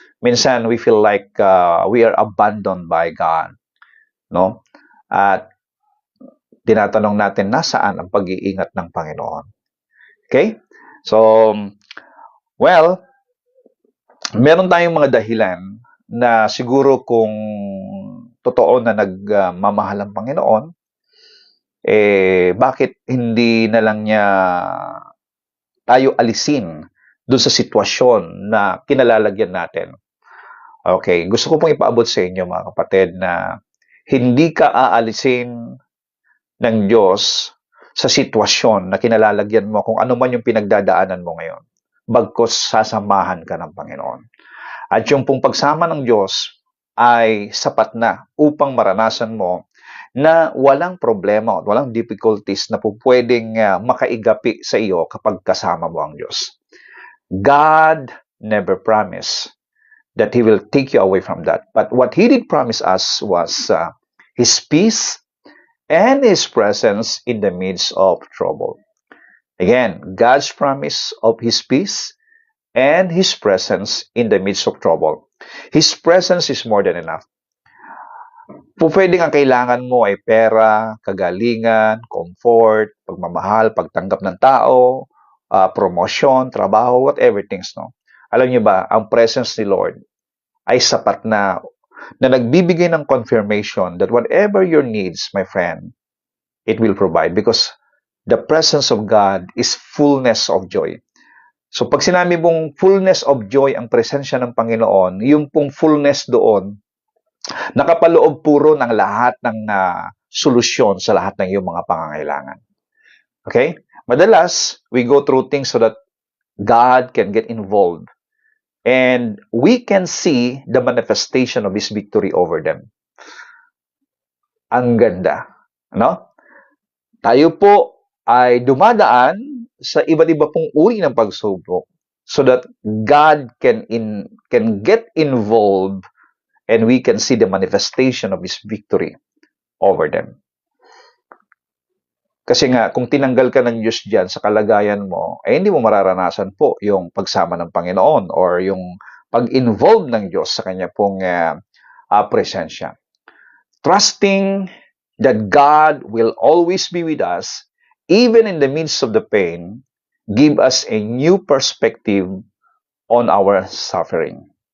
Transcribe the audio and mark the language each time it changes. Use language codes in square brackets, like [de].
[tl] Minsan [en] we feel like we are abandoned by God, no? [tl] At tinatanong natin nasaan ang pag-iingat ng Panginoon. Okay? So, well, meron tayong mga dahilan na siguro kung totoo na nagmamahal ang Panginoon, bakit hindi na lang niya tayo alisin doon sa sitwasyon na kinalalagyan natin? Okay, gusto ko pong ipaabot sa inyo mga kapatid na hindi ka aalisin ng Diyos sa sitwasyon na kinalalagyan mo kung ano man yung pinagdadaanan mo ngayon. Bagkus sasamahan ka ng Panginoon. At yung pong pagsama ng Diyos ay sapat na upang maranasan mo na walang problema at walang difficulties na po pwedeng makaigapi sa iyo kapag kasama mo ang Diyos. [en] God never promised that He will take you away from that. But what He did promise us was His peace and His presence in the midst of trouble. Again, God's promise of His peace and His presence in the midst of trouble. His presence is more than enough. [tl] Pwedeng ang kailangan mo ay pera, kagalingan, comfort, pagmamahal, pagtanggap ng tao, promotion, trabaho, [en] whatever things, [tl] no? Alam niyo ba, ang presence ni Lord ay sapat na nagbibigay ng [en] confirmation that whatever your needs, my friend, it will provide because the presence of God is fullness of joy. [tl] So pag sinabi mong [en] fullness of joy [tl] ang presensya ng Panginoon, yung pong fullness doon, nakapaloob puro ng lahat ng solusyon sa lahat ng iyong mga pangangailangan. [en] Okay? [tl] Madalas, [en] we go through things so that God can get involved and we can see the manifestation of His victory over them. [tl] Ang ganda. No? Tayo po ay dumadaan sa iba't iba pong uri ng pagsubok [en] so that God can get involved and we can see the manifestation of His victory over them. [tl] Kasi nga, kung tinanggal ka ng Diyos dyan sa kalagayan mo, hindi mo mararanasan po yung pagsama ng Panginoon or yung pag-involve ng Diyos sa Kanya pong presensya. [en] Trusting that God will always be with us, even in the midst of the pain, give us a new perspective on our suffering.